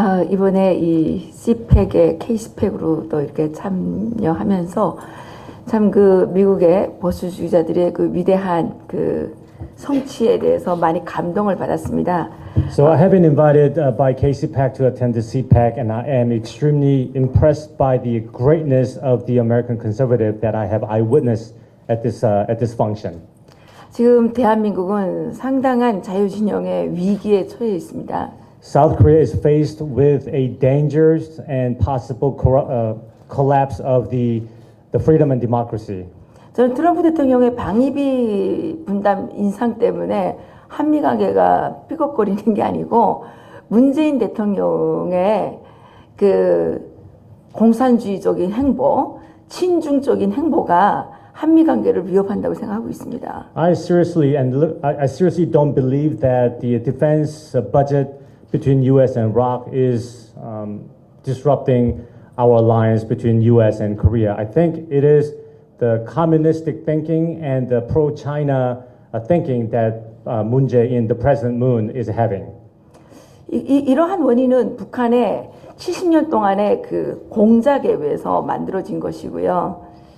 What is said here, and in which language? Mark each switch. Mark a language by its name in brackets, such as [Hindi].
[Korean] 이번에 이 CPEC의 K-스펙으로도 이렇게 참여하면서 참 그 미국의 보수주의자들의 그 위대한 그 성취에 대해서 많이 감동을 받았습니다. [English] So I have been invited by KCPAC to attend the CPAC, and I am extremely impressed by the greatness of the American conservative that I have eyewitnessed at this function. [Korean] 지금 대한민국은 상당한 자유진영의 위기에 처해 있습니다. [English] South Korea is faced with a dangerous and possible collapse of the freedom and democracy. [Korean] 저는 트럼프 대통령의 방위비 분담 인상 때문에 한미 관계가 삐걱거리는 게 아니고 문재인 대통령의 그 공산주의적인 행보, 친중적인 행보가 한미 관계를 위협한다고 생각하고 있습니다. [English] I seriously don't believe that the defense budget between U.S. and Iraq is disrupting our alliance between U.S. and Korea. I think it is the communistic thinking and the pro-China thinking that Moon Jae-in, the President Moon, is having. [Korean] 이러한 원인은 북한의 70년 동안의 그 공작에 의해서 만들어진 것이고요.